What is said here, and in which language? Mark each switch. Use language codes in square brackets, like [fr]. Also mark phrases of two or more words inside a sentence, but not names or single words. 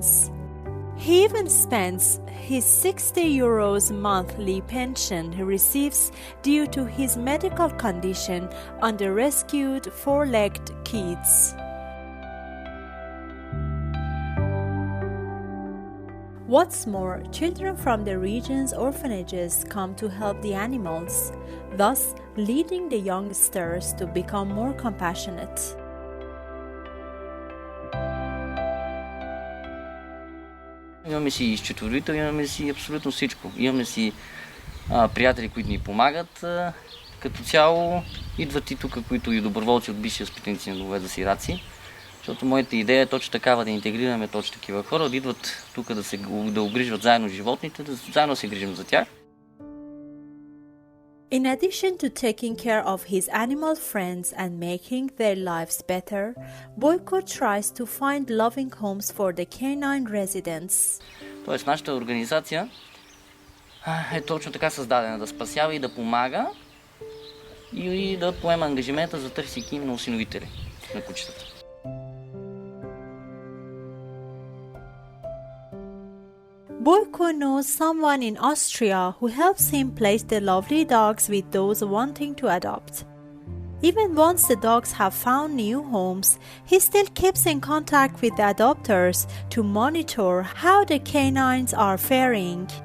[en] He even spends his 60 euros monthly pension he receives due to his medical condition on the rescued 4-legged kids. What's more, children from the region's orphanages come to help the animals, thus leading the youngsters to become more compassionate. [bg] Имаме си счетоводител, имаме си абсолютно всичко. Имаме си приятели, които ни помагат. Като цяло идват и тук, които и доброволци от бивши възпитаници на домове за сираци. Защото моята идея е точно такава, да интегрираме точно такива хора, да идват тук да огрижват заедно животните, да заедно се грижим за тях. [en] In addition to taking care of his animal friends and making their lives better, Boyko tries to find loving homes for the canine residents. [bg] Тоест нашата организация е точно така създадена, да спасява и да помага и да поема ангажимента за търсейки им на осиновители на кучетата. [en] Boyko knows someone in Austria who helps him place the lovely dogs with those wanting to adopt. Even once the dogs have found new homes, he still keeps in contact with the adopters to monitor how the canines are faring.